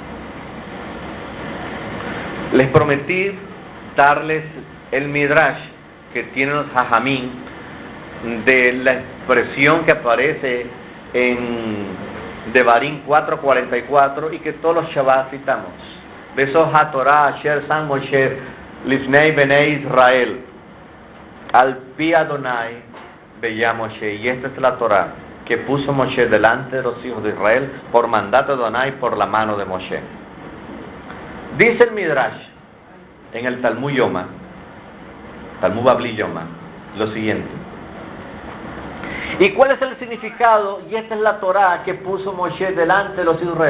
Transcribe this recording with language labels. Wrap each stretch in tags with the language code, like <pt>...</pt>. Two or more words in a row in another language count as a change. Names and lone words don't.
<es>Les prometí darles el midrash que tienen los hajamim de la expresión que aparece en Devarim 4:44 y que todos los Shabbat citamos.</es> <he>וזאת התורה אשר שם משה לפני בני ישראל על פי אדוני ביד משה.</he> <es>Y esta es la Torah que puso Moshe delante de los hijos de Israel por mandato de Adonai por la mano de Moshe. Dice el Midrash en el Talmud Yoma, Talmud Babli Yoma, lo siguiente. ¿Y cuál es el significado? Y esta es la Torah que puso Moshe delante de los hijos de Israel.</es>